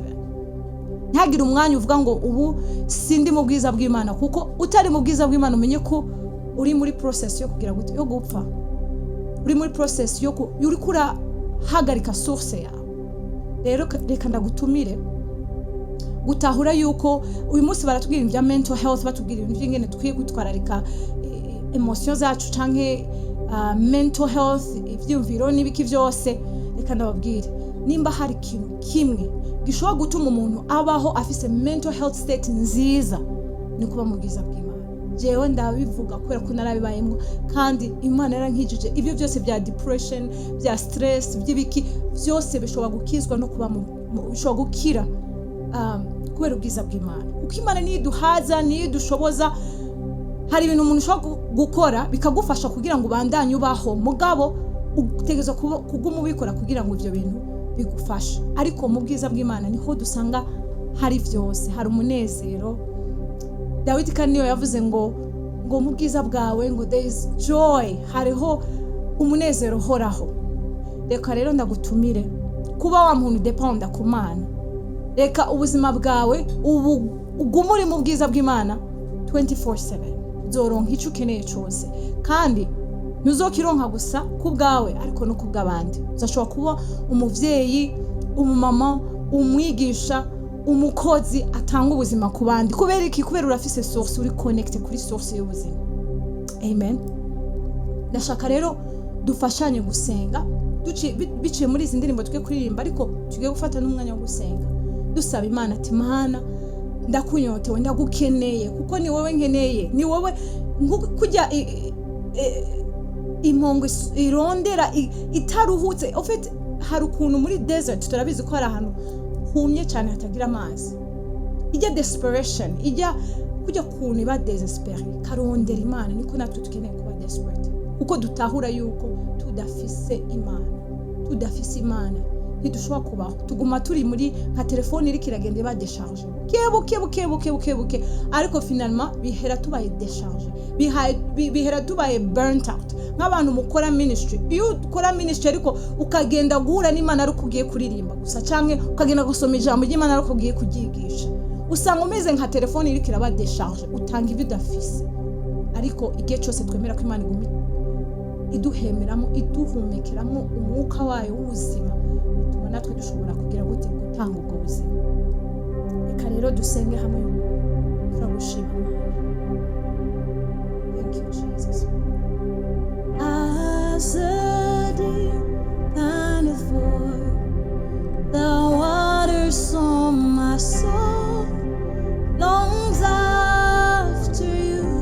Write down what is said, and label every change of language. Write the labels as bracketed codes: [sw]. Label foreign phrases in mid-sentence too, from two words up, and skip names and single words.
[rn] Ntagire umwanya uvuga ngo ubu sindi mu bwiza bw'Imana, kuko utari mu bwiza bw'Imana umenye ko uri muri process yo kugira gute yo gupfa, uri muri process yo uri kura hagarika source yawe. Rero reka ndagutumire gutahura yuko uyu munsi baratubwira ibya [en] mental health, [rn] batubwira ibintu by'ingene tukwiye gutwararika emotion zacu canke [en] mental health, [rn] ivyumviro n'ibiki byose. Reka ndababwire, nimba hari ikintu kimwe gishobora gutuma umuntu abaho afise [en] mental health state [rn] nziza, ni kuba mu bwiza bw'Imana. Jewe ndabivuga kubera ko narabibayemo, kandi Imana yarankijije ibyo byose bya depression, bya stress, by'ibiki byose bishobora gukizwa no kuba bishobora gukira kubera ubwiza bw'Imana. Kuko Imana niyo iduhaza, niyo idushoboza. Hari ibintu umuntu ushobora gukora bikagufasha kugira ngo ubandanye ubaho, mugabo utegerezwa kuguma ubikora kugira ngo ibyo bintu bigufashe. Ariko mu bwiza bw'Imana niho dusanga hari byose, hari umunezero. Dawidi kandi niyo yavuze ngo mu bwiza bwawe ngo [en] there is joy, [rn] hariho umunezero uhoraho. Reka rero ndagutumire kuba wa muntu dependa ku Mana. Reka ubuzima bwawe ugume uri mu bwiza bw'Imana 24/7. Zoronka icyo ukeneye cyose, kandi ntuzokironka gusa ku bwawe ariko no ku bw'abandi. Uzashobora kuba umuvyeyi, umumama, umwigisha, umukozi atanga ubuzima ku bandi. Kubera iki? Kubera urafise source, uri connected kuri source y'ubuzima. Amen. Ndashaka rero dufashanye gusenga biciye muri izi ndirimbo twe kuririmba, ariko tugiye gufata n'umwanya wo gusenga dusaba Imana ati Mana ndakunyotewe, ndagukeneye, kuko ni wowe nkeneye, ni wowe kujya impongo irondera itaruhutse. [fr] En fait [rn] hari ukuntu muri desert turabizi ko hari ahantu humye cyane hatagira amazi, ijya desperation, ijya kujya kuntu iba desperate karondera Imana. Niko natwe tukeneye kuba desperate, kuko dutahura yuko tudafise Imana ntidushobora kubaho. Tuguma turi muri nka telefone iri kiragenda iba décharge buke, ariko finalement bihera tubaye décharge, bihera tubaye [en] burnt out. [rn] Nk'abantu mukora ministry, iyo ukora ministry ariko ukagenda guhura n'Imana ari kugiye kuririmba gusa, canke ukagenda gusoma ijambo ry'Imana ari kugiye kugigisha, usanga umeze nka telefone iri kiraba décharge, utanga ibyo udafise. Ariko igihe cyose twemera ko Imana igumi iduhemeramo, iduhumekeramo umwuka wayo w'ubuzima, bituma natwe dushobora kugira gute gutanga ubwo buzima. Reka rero dusenge hamwe, turagushima Imana. [en] Thank you Jesus. As a deer panteth for the waters, so my soul longs after you.